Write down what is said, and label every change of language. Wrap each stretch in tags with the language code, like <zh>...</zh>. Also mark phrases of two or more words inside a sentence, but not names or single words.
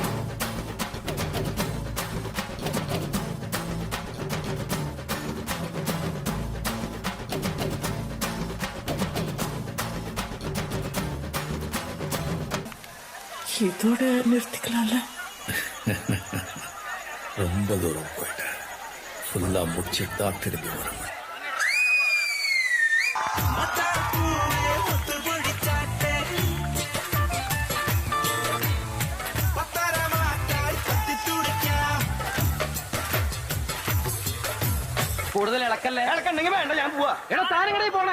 <ta>இதோட நிறுத்திக்கலாம்ல. ரொம்ப தூரம் போயிட்டேன். ஃபுல்லா முடிச்சுட்டு தான் திரும்பி வரணும்.</ta> <ml>കൂടുതൽ ഇളക്കല്ലേ? ഇളക്കണ്ടെങ്കിൽ വേണ്ട, ഞാൻ പോവാ. എടാ താനിങ്ങടെ പോണേ.</ml>